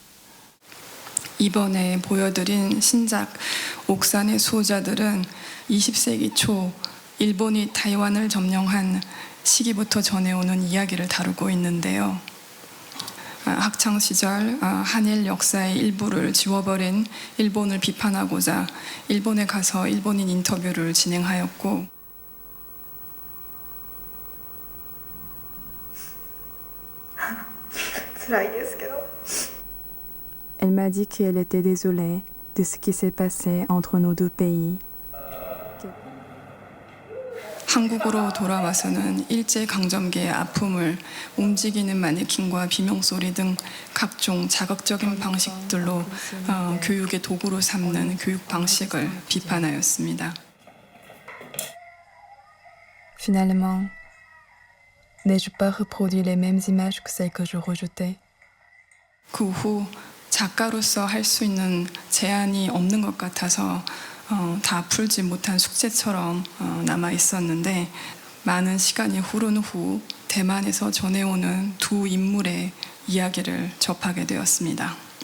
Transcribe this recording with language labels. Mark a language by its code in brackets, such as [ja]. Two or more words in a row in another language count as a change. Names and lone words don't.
[ko] 이번에 보여드린 신작 옥산의 수호자들은 20세기 초 일본이 타이완을 점령한 시기부터 전해오는 이야기를 다루고 있는데요. 학창 시절 한일 역사의 일부를 지워버린 일본을 비판하고자 일본에 가서 일본인 인터뷰를 진행하였고 [fr] Elle m'a dit qu'elle était désolée de ce qui s'est passé entre nos deux pays. [ko] 한국으로 돌아와서는 일제강점기의 아픔을 움직이는 마네킹과 비명소리 등 각종 자극적인 방식들로 교육의 도구로 삼는 교육 방식을 비판하였습니다. [fr] Finalement, n'ai-je pas reproduit les mêmes images que celles que je rejetais? [ko] 그 후 작가로서 할 수 있는 제한이 없는 것 같아서 다 풀지 못한 숙제처럼 남아 있었는데 많은 시간이 흐른 후 대만에서 전해오는 두 인물의 이야기를 접하게 되었습니다.